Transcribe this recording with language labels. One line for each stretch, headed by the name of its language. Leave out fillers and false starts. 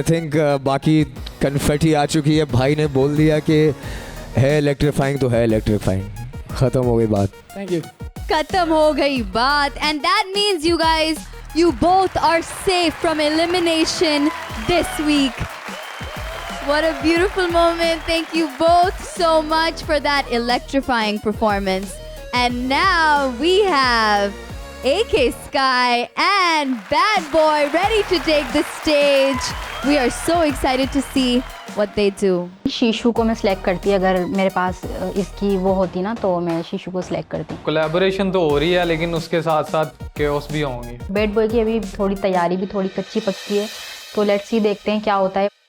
English: I think
Hindi: बाकी confetti आ चुकी है, भाई ने बोल दिया कि है इलेक्ट्रीफाइंग तो है इलेक्ट्रीफाइंग, खत्म हो गई बात।
English: Thank you.
Hindi: खत्म हो गई बात।
English: And that means you guys, you both are safe from elimination this week. What a beautiful moment. Thank you both so much for that electrifying performance. And now we have AK Sky and Bad Boy ready to take the stage. We are so excited to see what they do.
Hindi: शीशु को मैं select करती, अगर मेरे पास इसकी वो होती ना तो मैं शीशु को सिलेक्ट करती। कोलैबोरेशन तो हो रही है लेकिन उसके साथ साथ केओस भी होंगे। बैड बॉय की अभी थोड़ी तैयारी भी थोड़ी कच्ची पक्की है, तो
English: let's see,
Hindi: देखते हैं क्या होता है।